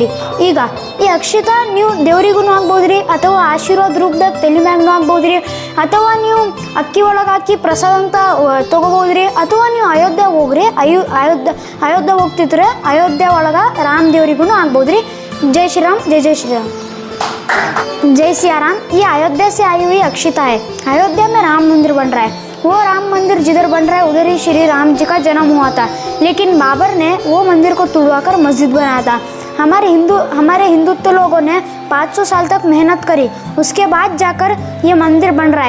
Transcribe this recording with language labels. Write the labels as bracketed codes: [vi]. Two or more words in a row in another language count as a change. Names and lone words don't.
[kn] ಈಗ ಈ ಅಕ್ಷಿತ ನೀವು ದೇವ್ರಿಗೂ ಆಗ್ಬೋದು ರೀ, ಅಥವಾ ಆಶೀರ್ವಾದ ರೂಪದಾಗ ತಲೆ ಮ್ಯಾಗೂ ಆಗ್ಬೋದು ರೀ, ಅಥವಾ ನೀವು ಅಕ್ಕಿ ಒಳಗೆ ಹಾಕಿ ಪ್ರಸಾದ ಅಂತ ತೊಗೋಬೋದು ರೀ, ಅಥವಾ ನೀವು ಅಯೋಧ್ಯೆಗೆ ಹೋಗ್ರಿ. ಅಯೋಧ್ಯೆ ಹೋಗ್ತಿದ್ರೆ ಅಯೋಧ್ಯೆ ಒಳಗೆ ರಾಮ ದೇವ್ರಿಗೂ ಆಗ್ಬೋದು ರೀ. [hi] जय श्री राम, जय जय श्री राम, जय सिया राम। ये अयोध्या से आई हुई अक्षिता है। अयोध्या में राम मंदिर बन रहा है। वो राम मंदिर जिधर बन रहा है उधर ही श्री राम जी का जन्म हुआ था, लेकिन बाबर ने वो मंदिर को तुड़वाकर मस्जिद बनाया था। हमारे हिंदुत्व लोगों ने 500 साल तक मेहनत करी, उसके बाद जाकर ये मंदिर बन रहा है।